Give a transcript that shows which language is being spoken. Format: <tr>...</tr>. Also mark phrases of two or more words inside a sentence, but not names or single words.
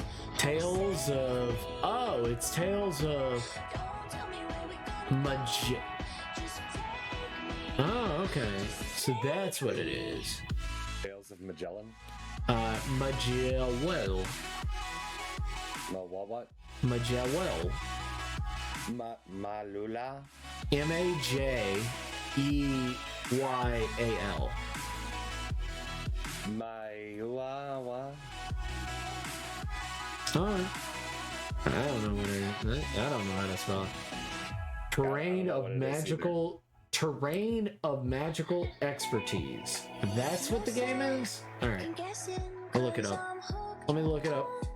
<en>Tales of it's Tales of Oh, okay. So that's what it is. Tales of Magellan? Magellan. What? Magellan. Malula? Majeyal. Maiwawa? Alright. I don't know what it is. I don't know how to spell it. Terrain of magical expertise. That's what the game is? Alright. I'll look it up. Let me look it up.</en>